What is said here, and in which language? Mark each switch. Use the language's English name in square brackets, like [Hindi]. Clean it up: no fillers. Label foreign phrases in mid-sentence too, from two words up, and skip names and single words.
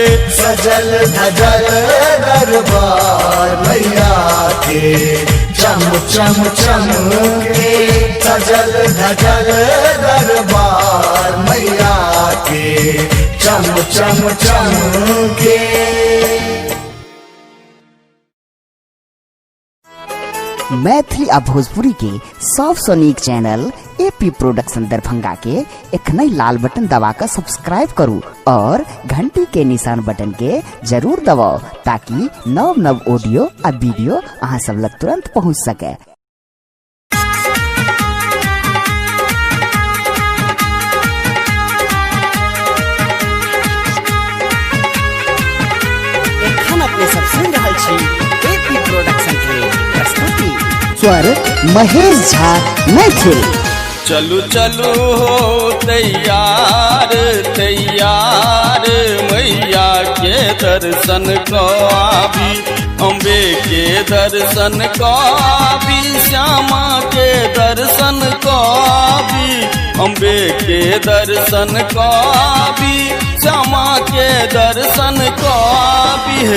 [Maithili] सजल धजल दरबार मैया के चम चम चम के सजल धजल दरबार मैया के चम चम चम के। मैथिली आ भोजपुरी के सबसे नीक चैनल एपी प्रोडक्शन दरभंगा के एखन लाल बटन दबाकर सब्सक्राइब करू और घंटी के निशान बटन के जरूर दबाओ ताकि नव नव ऑडियो आ वीडियो अहाँ सब लग तुरंत पहुंच सके। एखन अपने सब सुन रहल छी एपी प्रोडक्शन के प्रस्तुति स्वर महेश झा मैथिल। चलू चलू हो तैयार तैयार मैया के दर्शन को आबी अम्बे के दर्शन को आबी श्यामा के दर्शन को आबी अम्बे के दर्शन को आबी श्यामा के दर्शन को आबी।